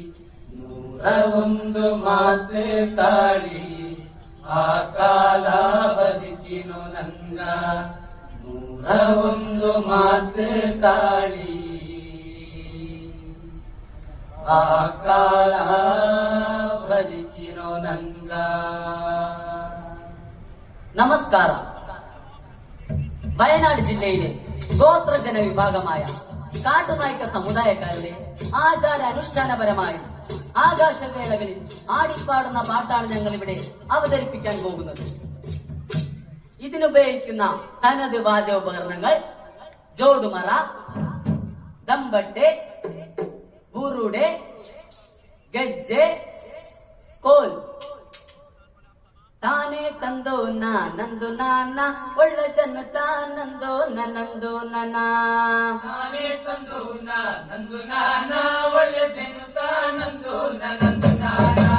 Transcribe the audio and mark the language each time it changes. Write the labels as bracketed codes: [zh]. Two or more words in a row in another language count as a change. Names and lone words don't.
[kn] 101 ಮಾತು ಕಾಳಿ ಆ ಕಾಲ ಬದುಕಿನೋ ನಂಗ 101 ಮಾತು ಕಾಳಿ ಆ ಕಾಲ ಬದುಕಿನೋ ನಂಗ. [ml] നമസ്കാര. വയനാട് ജില്ലയിലെ ഗോത്ര ജനവിഭാഗമായ കാട്ടുനായ്ക്ക സമുദായക്കാരുടെ ആചാര അനുഷ്ഠാനപരമായ ആകാശവേളകളിൽ ആടിപ്പാടുന്ന പാട്ടാണ് ഞങ്ങൾ ഇവിടെ അവതരിപ്പിക്കാൻ പോകുന്നത്. ഇതിനുപയോഗിക്കുന്ന തനത് വാദ്യോപകരണങ്ങൾ ജോടുമറ, ദമ്പട്ടെ, ബുറുടെ, ഗജ്ജെ, ಕೋಲ್. [kn] ತಾನೇ ತಂದೋ ನಂದು ನಾನ ಒಳ್ಳೆ ಜನ ತಾನಂದೋ ನಂದು ನನ. ತಾನೇ ತಂದೋ ನಂದು ನಾನ ಒಳ್ಳೆ ಜನ ತಾನಂದೋ ನಂದು ನಾನ.